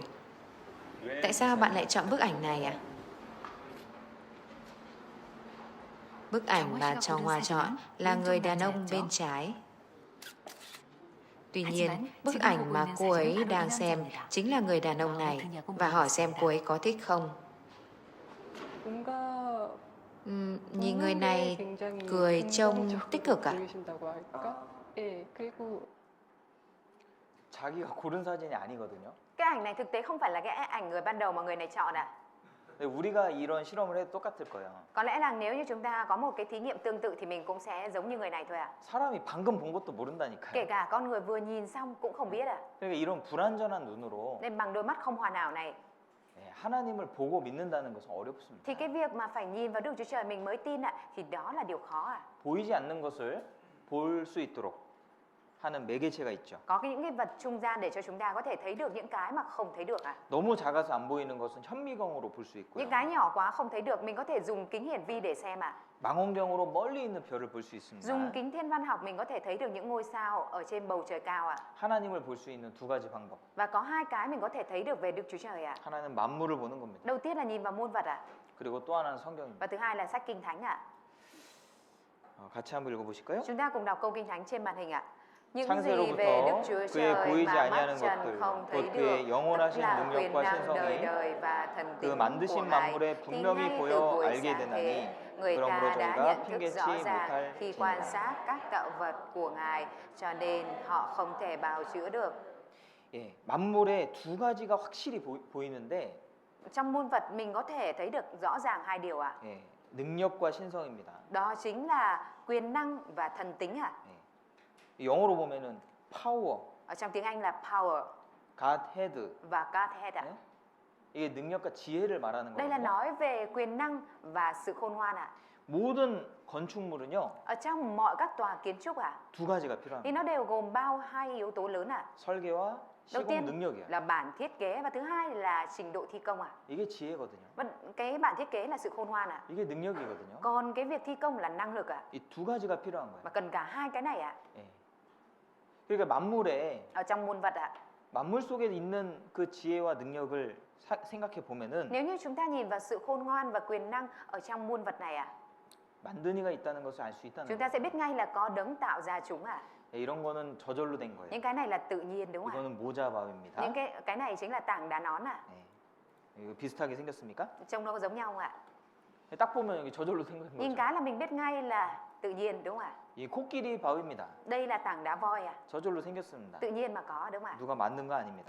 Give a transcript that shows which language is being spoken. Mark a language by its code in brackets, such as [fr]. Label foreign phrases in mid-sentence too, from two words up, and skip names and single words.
[vi] Tại sao bạn lại chọn bức ảnh này ạ? Bức ảnh mà Trong Hoa chọn là người đàn ông bên trái. Tuy nhiên, bức ảnh mà cô ấy đang xem chính là người đàn ông này và hỏi xem cô ấy có thích không. Nhìn người này cười trông tích cực ạ. [ko] 자기가 고른 사진이 아니거든요. [vi] Cái ảnh này thực tế không phải là cái ảnh người ban đầu mà người này chọn ạ. [ko] 근데 우리가 이런 실험을 해도 똑같을 거예요. [vi] Có lẽ là nếu như chúng ta có một cái thí nghiệm tương tự thì mình cũng sẽ giống như người này thôi ạ. [ko] 사람이 방금 본 것도 [vi] Kể [ko] 모른다니까요. [vi] cả con người vừa nhìn xong cũng không biết ạ. [ko] 그러니까 이런 불완전한 눈으로 [vi] Nên bằng đôi mắt không hoàn hảo này [ko] 하나님을 보고 믿는다는 것은 어렵습니다. [vi] thì cái việc mà phải nhìn vào Đức Chúa Trời mình mới tin ạ thì đó là điều khó ạ. [ko] 보이지 않는 것을 볼 수 있도록 하는 매개체가 있죠. [vi] Có những cái vật trung gian để cho chúng ta có thể thấy được những cái mà không thấy được ạ. [ko] 너무 작아서 안 보이는 것은 현미경으로 볼 수 있고요. [vi] Những cái nhỏ quá không thấy được mình có thể dùng kính hiển vi để xem ạ. [ko] 망원경으로 멀리 있는 별을 볼 수 있습니다. [vi] Dùng kính thiên văn học mình có thể thấy được những ngôi sao ở trên bầu trời cao ạ. [ko] 하나님을 볼 수 있는 두 가지 방법. [vi] Và có 2 cái mình có thể thấy được về Đức Chúa Trời ạ. [ko] 하나는 만물을 보는 겁니다. [vi] Đầu tiên là nhìn vào muôn vật ạ. [ko] 그리고 또 하나는 성경입니다. [vi] Và thứ hai là sách Kinh Thánh ạ. [ko] 같이 한번 읽어보실까요? [vi] Chúng ta cùng đọc câu Kinh Thánh trên màn hình ạ. Những gì [ko] 창세로부터 [vi] về Đức Chúa [ko] 그의 [vi] Trời [ko] 보이지 [vi] mà [ko] 아니하는 [vi] mắt trần [ko] 것들, [vi] không thấy [ko] 곧 [vi] được, [ko] 그의 [vi] tức [ko] 영원하신 [vi] là quyền [ko] 능력과 [vi] năng đời [ko] 신성이 [vi] đời và thần [ko] 그 [vi] tính của [ko] 만드신 [vi] Ngài, [ko] 만물에 [vi] thì [ko] 분명히 [vi] ngay từ [ko] 보여 [vi] buổi [ko] 알게 [vi] sáng [ko] 되나니 [vi] thế, người [ko] 그러므로 [vi] ta đã [ko] 저희가 [vi] nhận thức [ko] 핑계치 [vi] rõ ràng [ko] 못할 [vi] khi quan [ko] 지니라. [vi] sát các tạo vật của Ngài, cho nên họ không thể bào chữa được. [ko] 예, 만물에 두 가지가 확실히 보이는데 [vi] Trong muôn vật mình có thể thấy được rõ ràng 2 điều ạ. [ko] 예, 능력과 신성입니다. [vi] Đó chính là quyền năng và thần tính ạ. [ko] 예. 영어로 보면은 power, [vi] Ở trong tiếng Anh là power Godhead. và Godhead ạ. [ko] 예? 이게 능력과 지혜를 말하는 [vi] Đây là [ko] 거예요. [vi] nói về quyền năng và sự khôn ngoan ạ. [ko] 모든 건축물은요 [vi] Ở trong mọi các tòa kiến trúc [ko] 두 가지가 [vi] thì [ko] 필요합니다. [vi] nó đều gồm bao 2 yếu tố lớn [ko] 설계와 [vi] Đầu [ko] 시공 [vi] tiên [ko] 능력이야. [vi] là bản thiết kế và thứ hai là trình độ thi công [ko] 이게 지혜거든요. [vi] Và cái bản thiết kế là sự khôn ngoan [ko] 이게 능력이거든요. [vi] Còn cái việc thi công là năng lực [ko] 이 두 가지가 필요한 거예요. [vi] Mà cần cả 2 cái này [ko] 예. 그러니까 만물에 [vi] Ở trong muôn vật [ko] 만물 속에 있는 그 지혜와 능력을 생각해 보면은 [vi] Nếu như chúng ta nhìn vào sự khôn ngoan và quyền năng ở trong muôn vật này [ko] 만드니가 있다는 것을 알 수 있다는 [vi] chúng ta sẽ [ko] 거예요. [vi] biết ngay là có đấng tạo ra chúng [ko] 이런 거는 저절로 된 거예요. [vi] Những cái này là tự nhiên đúng không ạ? [ko] 이거는 모자바위입니다. [vi] Những cái này chính là tảng đá nón [ko] 네. 이거 비슷하게 생겼습니까? [vi] Trông nó có giống nhau không ạ? [ko] 딱 보면 여기 저절로 생긴 [vi] Nhìn [ko] 거죠. [vi] cái là mình biết ngay là tự nhiên đúng không ạ? [ko] 이 코끼리 바위입니다. [vi] Đây là tảng đá voi [ko] 저절로 생겼습니다. [vi] tự nhiên mà có đúng không ạ? [ko] 누가 만든 거 아닙니다.